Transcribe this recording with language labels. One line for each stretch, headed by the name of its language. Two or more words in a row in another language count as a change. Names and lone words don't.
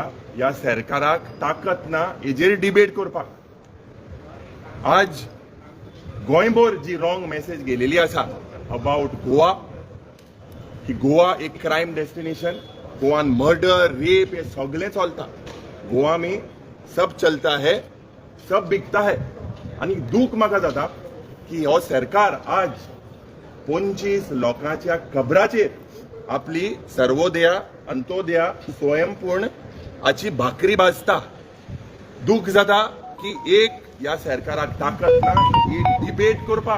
Konkani: ह्या सरकाराक ताकद ना हेजेर डिबेट करपाक. आज गोंयभर जी
English: wrong message
Konkani: गेलेली आसा अबाउट गोवा, की गोवा एक
English: crime destination,
Konkani: गोवान मर्डर, रेप हे सगळें चलता.
Hindi: गोवा में सब चलता है, सब बिकता है.
Konkani: आणि दूख म्हाका जाता की हो सरकार आज 25 लोकांच्या कबराचेर आपली सर्वोदया, अंत्योदया, स्वयंपूर्ण हाची भाकरी भाजता. दूख जाता की एक ह्या सरकाराक ताकद ना ही डिबेट करपाक.